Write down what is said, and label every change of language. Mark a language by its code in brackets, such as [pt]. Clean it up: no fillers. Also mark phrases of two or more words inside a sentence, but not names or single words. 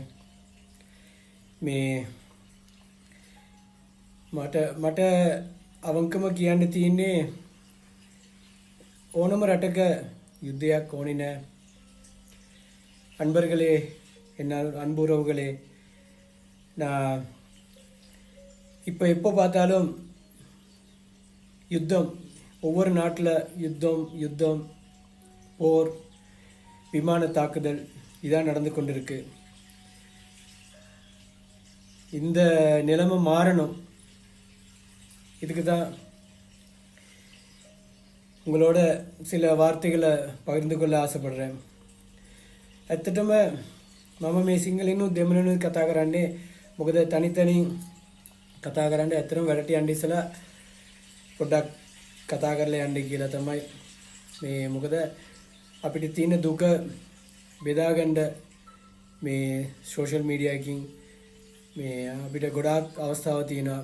[si] මේ මට අවංකම කියන්න තියෙන්නේ ඕනම රටක யுத்தයක් ඕනේ නැහැ. [ta] அன்பர்களே, என்ன அன்புறவுகளே, நான் எப்போ பார்த்தாலும் யுத்தம், ஒவ்வொரு நாட்டில் யுத்தம், போர், விமான தாக்குதல் இதான் நடந்து கொண்டிருக்கு. இந்த நிலைமை மாறணும். இதுக்கு தான் உங்களோட சில வார்த்தைகளை பகிர்ந்து கொள்ள ஆசைப்படுறேன். [si] ඇත්තටම මම මේ සිංහලෙනුත් දෙමළෙනුත් කතා කරන්නේ මොකද තනි කතා කරන්න ඇත්තටම වැඩට යන්න ඉස්සලා පොඩ්ඩක් කතා කරලා යන්න කියලා තමයි. මේ මොකද අපිට තියෙන දුක බෙදා ගන්න මේ සෝෂල් මීඩියා එකකින් මේ අපිට ගොඩාක් අවස්ථාවක් තියෙනවා.